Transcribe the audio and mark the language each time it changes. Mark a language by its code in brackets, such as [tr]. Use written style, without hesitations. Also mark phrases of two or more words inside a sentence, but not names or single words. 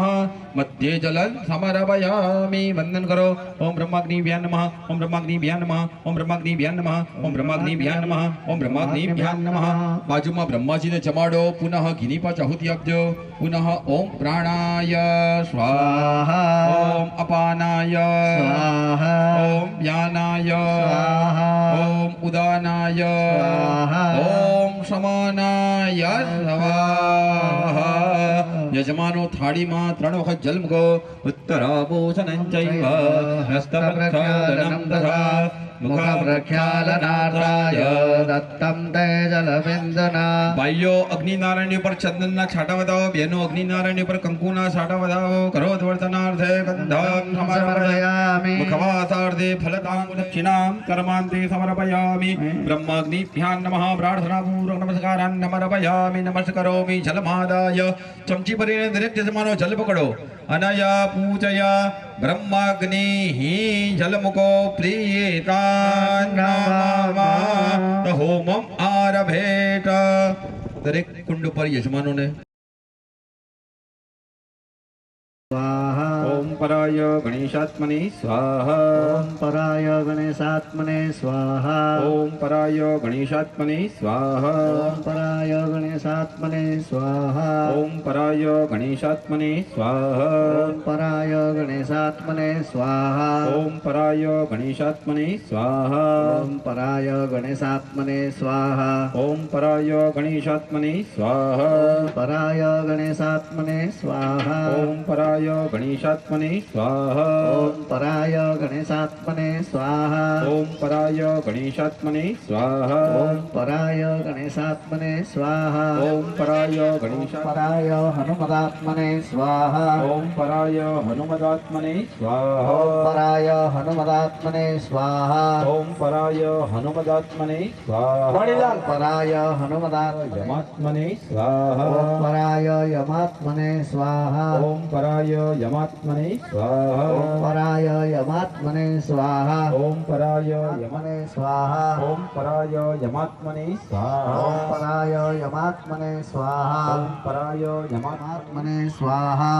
[sa] મધ્યે જલન સમરભયામિ. [gu] વંદન કરો. [sa] ઓમ બ્રહ્માગ્નિ ભ્યા નમઃ. ઓમ બ્રહ્માગ્નિ ભ્યા નમઃ. ઓમ બ્રહ્માગ્નિ ભ્યા નમઃ. ઓમ બ્રહ્માગ્નિ ભ્યા નમઃ. ઓમ બ્રહ્માગ્નિ ભ્યા નમઃ. [gu] બાજુમાં બ્રહ્માજીને જમાડો. પુનઃ ઘીની પાછ આહુતિ આપજો. [sa] પુનઃ ઓમ પ્રાણાય સ્વાહા. ઓમ અપાનાય स्वाहा ઓમ વ્યાનાય स्वाहा ઓમ ઉદાનાય स्वाहा ઓમ સમાનાય સ્વાહા. [gu] યજમાનો થાળીમાં 3 વખત જલમગો. [sa] ઉત્તરાભૂષણં ચૈવ હસ્તપ્રક્ષાલનં તથા मुखप्रक्षालनार्थाय दत्तं ते जलबिन्दुना [gu] ભાઈઓ અગ્નિનારાયણ ઉપર ચંદનના છાંટા વધાવો. બહેનો અગ્નિનારાયણ ઉપર કંકુના છાંટા વધાવો. [sa] કરોધવર્તનાર્થે ગંધમ સમર્પયામિ. समर्पयामि મુખવાસાર્થે ફલતાં દક્ષિણાં કર્માંતે સમર્પયામિ. બ્રહ્માગ્નિભ્યાં નમઃ. પ્રાર્થનાપૂર્વક નમસ્કારાન સમર્પયામિ. નમસ્કરોમિ જલમાદાય. [gu] ચમચી ભરીને દરેક યજમાનો જલ પકડો. [sa] અનયા પૂજયા બ્રહ્માગ્નિ જલમુકો પ્રિયતાન નમઃ. હોમમ આરભેત. [gu] દરેક કુંડ પર યજમાનોને [sa] स्वाहा ઓમ પરાય ગણેશાત્મને સ્વાહા. ॐ पराय गणेशात्मने स्वाहा ઓમ પરાય ગણેશાત્મને સ્વાહા. ॐ पराय गणेशात्मने स्वाहा ઓમ પરાય ગણેશાત્મને સ્વાહા. ॐ पराय गणेशात्मने स्वाहा ઓમ પરાય ગણેશાત્મને સ્વાહા. ॐ पराय गणेशात्मने स्वाहा ઓમ પરાય ગણેશાત્મને સ્વાહા. ॐ पराय गणेशात्मने स्वाहा ઓમ પરાય ગણેશાત્મને સ્વાહા. ॐ पराय गणेशात्मने स्वाहा ઓમ પરાય ગણેશાત્મને સ્વાહા. ॐ पराय गणेशात्मने स्वाहा ઓમ પરાય ગણેશા. पराय हनुमदात्मने स्वाहा ઓમ પરાય હનુમદાત્મને ॐ સ્વાહા. पराय हनुमदात्मने स्वाहा ઓમ પરાય હનુમદાત્મને સ્વાહા. વાણીલાલ पराय हनुमदात्मने યમાત્મને ॐ સ્વાહા. पराय यमात्मने स्वाहा ઓમ પરાય યમાત્મને સ્વાહા ઓમ પરાય યમાત્મને સ્વાહા ઓમ પરાય યમને સ્વાહા ઓમ પરાય યમાત્મને ઓમ સ્વાહા પરાય યમાત્મને સ્વાહા ઓમ પરાય યમાત્મને સ્વાહા